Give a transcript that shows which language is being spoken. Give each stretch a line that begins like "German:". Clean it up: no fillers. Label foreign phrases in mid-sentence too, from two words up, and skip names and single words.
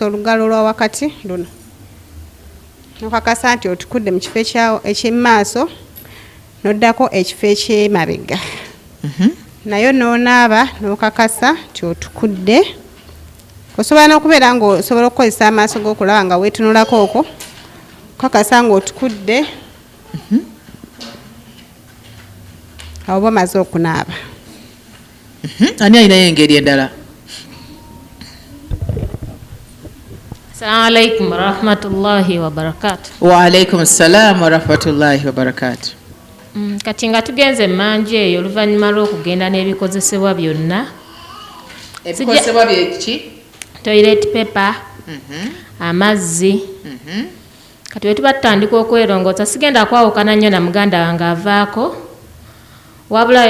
Ganda: olugalo olwa wakati luno n'okakasa nti otukudde mu kifo eky'emmaaso n'oddako ekifo eky'emabega nayo n'onaaba n'okakasa nti otukudde osobola n'okubeera ng'osobola okukozesa amaaso g'okulaba nga weetunulako okwo okakasa ng'otukudde awo oba omaze okunaaba ani alinayo engeri endala
Arabic: السلام عليكم ورحمة الله وبركاته. وعليكم السلام ورحمة الله وبركاته.
Ganda: Kati nga tugenze emmanju eyo oluvannyuma lw'okugenda n'ebikozesebwa byonna ebikozesebwa byeki
English: toilet paper
Ganda: amazzi kati bwe tuba tutandika okwerongoosa sigenda kwawukana nnyo na muganda wange avaako wabula